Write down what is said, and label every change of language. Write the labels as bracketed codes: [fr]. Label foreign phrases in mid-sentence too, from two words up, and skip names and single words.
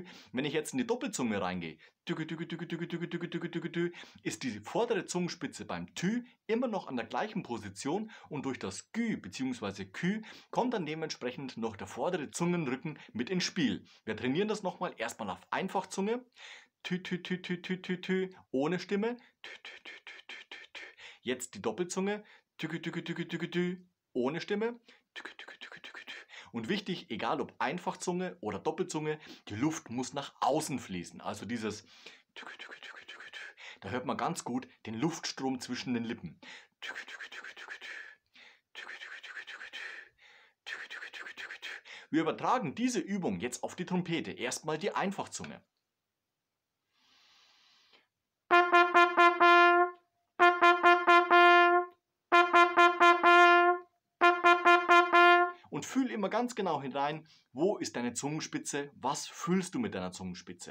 [de] Wenn ich jetzt in die Doppelzunge reingehe, ist die vordere Zungenspitze beim Tü immer noch an der gleichen Position und durch das Gü bzw. Kü kommt dann dementsprechend noch der vordere Zungenrücken mit ins Spiel. Wir trainieren das nochmal erstmal auf Einfachzunge. Tü, tü, tü, tü, tü, tü, tü, ohne Stimme. Tü, tü, tü, tü, tü, tü, tü. Jetzt die Doppelzunge. Tü, tü, tü, tü, tü, tü, ohne Stimme. Tü, tü, tü, tü, tü, tü. Und wichtig, egal ob Einfachzunge oder Doppelzunge, die Luft muss nach außen fließen. Also dieses tü, tü, tü, tü, tü, tü. Da hört man ganz gut den Luftstrom zwischen den Lippen. Tü, tü, tü, tü, tü, tü. Tü, tü, tü, tü, tü, tü. Tü, tü, tü, tü, tü, tü. Wir übertragen diese Übung jetzt auf die Trompete. Erstmal die Einfachzunge. Und fühl immer ganz genau hinein, wo ist deine Zungenspitze, was fühlst du mit deiner Zungenspitze.